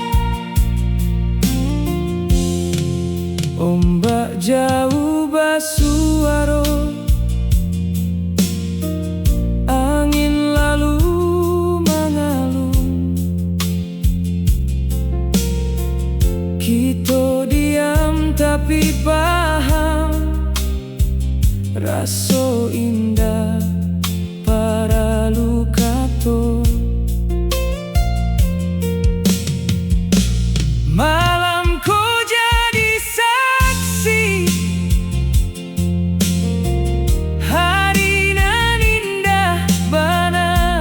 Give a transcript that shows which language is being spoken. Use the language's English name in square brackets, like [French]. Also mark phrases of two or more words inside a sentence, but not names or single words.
[Indonesian] Ombak jauh bersuara, angin lalu mengalun. Kita diam tapi paham, rasa indah para luka tu. Malamku jadi saksi, [Minangkabau] hari nan indah bana.